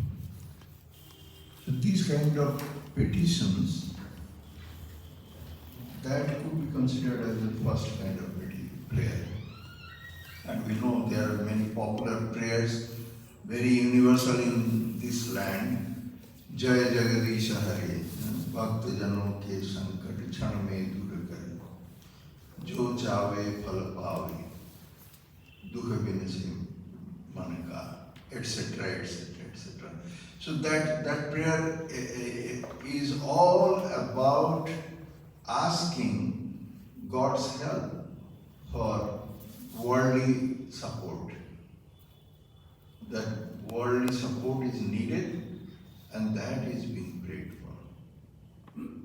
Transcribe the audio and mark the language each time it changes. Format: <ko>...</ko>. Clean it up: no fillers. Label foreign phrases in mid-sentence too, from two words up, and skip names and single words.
<en>So these kind of petitions, that could be considered as the first kind of prayer. And we know there are many popular prayers, very universal in this land.</en> <hi>जय जगदीश हरे भक्त जनों के संकट छन में दूर करे जो चावे फल पावे दुख बिन से मन का,</hi> <en>etc., etc., etc. So that prayer is all about asking God's help for worldly support. That worldly support is needed and that is being prayed for.</en>